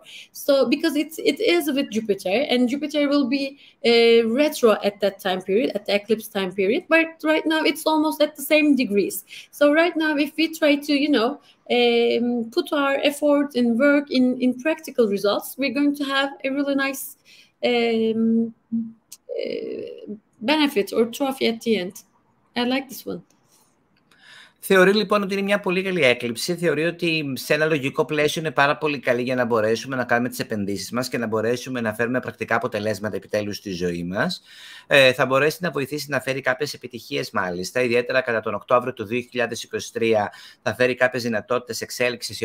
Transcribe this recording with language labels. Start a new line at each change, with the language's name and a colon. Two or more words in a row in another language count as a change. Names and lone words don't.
English: So because it is with Jupiter, and Jupiter will be retro at that time period, at the eclipse time period, but right now it's almost at the same degrees. So right now, if we try to put our effort and work in practical results, we're going to have a really nice benefit or trophy at the end. I like this one.
Greek: Θεωρεί λοιπόν ότι είναι μια πολύ καλή έκλειψη. Θεωρεί ότι σε ένα λογικό πλαίσιο είναι πάρα πολύ καλή για να μπορέσουμε να κάνουμε τις επενδύσεις μας και να μπορέσουμε να φέρουμε πρακτικά αποτελέσματα επιτέλους στη ζωή μας. Θα μπορέσει να βοηθήσει να φέρει κάποιες επιτυχίες μάλιστα, ιδιαίτερα κατά τον Οκτώβριο του 2023 θα φέρει κάποιες δυνατότητες εξέλιξης οι